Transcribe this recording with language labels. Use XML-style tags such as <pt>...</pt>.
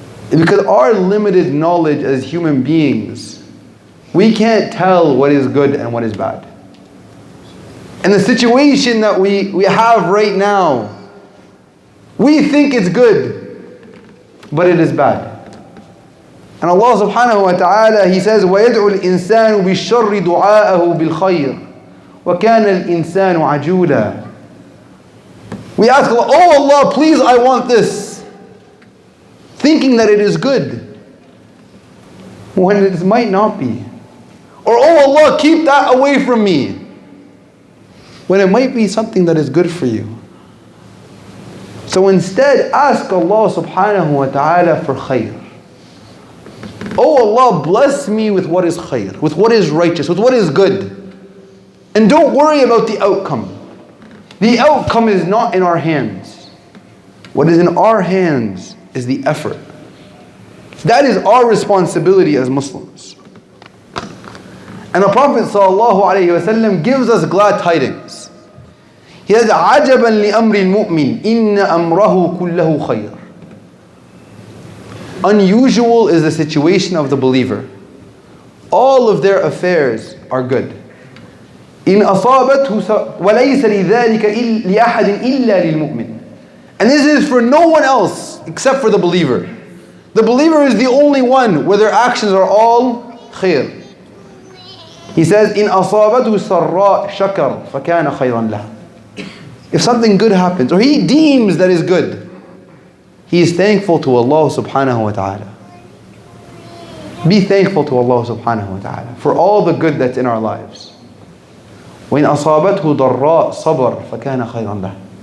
<en>Because our limited knowledge as human beings, we can't tell what is good and what is bad. And the situation that we have right now, we think it's good, but it is bad. And Allah subhanahu wa ta'ala, He says,</en> <ar>وَيَدْعُ الْإِنسَانُ بِالشَّرِّ دُعَاءَهُ بِالْخَيْرِ وَكَانَ الْإِنسَانُ عَجُولًا.</ar> <en>We ask Allah, oh Allah, please, I want this, thinking that it is good, when it might not be. Or, oh Allah, keep that away from me, when it might be something that is good for you. So instead, ask Allah subhanahu wa ta'ala for khayr. Oh Allah, bless me with what is khayr, with what is righteous, with what is good. And don't worry about the outcome. The outcome is not in our hands. What is in our hands is the effort. That is our responsibility as Muslims. And the Prophet ﷺ gives us glad tidings. He says,</en> <ar>عَجَبًا لِأَمْرِ الْمُؤْمِنِ إِنَّ أَمْرَهُ كُلَّهُ خَيْرٌ.</ar> <en>Unusual is the situation of the believer. All of their affairs are good.</en> <ar>إِنْ أَصَابَتْهُ وَلَيْسَ لِذَلِكَ لِأَحَدٍ إِلَّا لِلْمُؤْمِنِ.</ar> <en>And this is for no one else except for the believer. The believer is the only one where their actions are all khair. He says,</en> <ar>إِنْ أَصَابَتْهُ سَرَّاء شَكَرْ فَكَانَ خَيْرًا لَهُ.</ar> <en>If something good happens, or he deems that is good, he is thankful to Allah subhanahu wa ta'ala. Be thankful to Allah subhanahu wa ta'ala for all the good that's in our lives.</en> <ar>وَإِنْ أَصَابَتْهُ ضَرَّاء صَبَرْ فَكَانَ خَيْرًا لَهُ.</ar>